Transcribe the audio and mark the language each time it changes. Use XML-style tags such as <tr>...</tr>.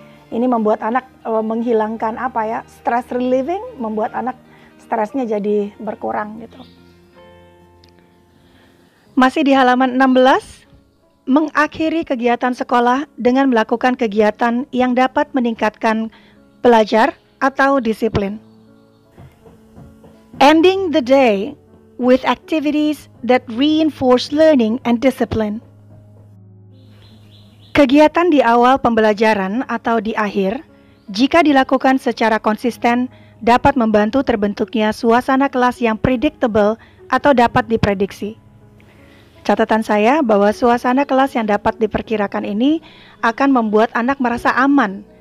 <id>Ini membuat anak menghilangkan</id> <en>stress relieving,</en> <id>membuat anak stresnya jadi berkurang gitu. Masih di halaman 16. Mengakhiri kegiatan sekolah dengan melakukan kegiatan yang dapat meningkatkan belajar atau disiplin.</id> <en>Ending the day with activities that reinforce learning and discipline.</en> <id>Kegiatan di awal pembelajaran atau di akhir, jika dilakukan secara konsisten, dapat membantu terbentuknya suasana kelas yang predictable atau dapat diprediksi. Catatan saya bahwa suasana kelas yang dapat diperkirakan ini akan membuat anak merasa aman.</id>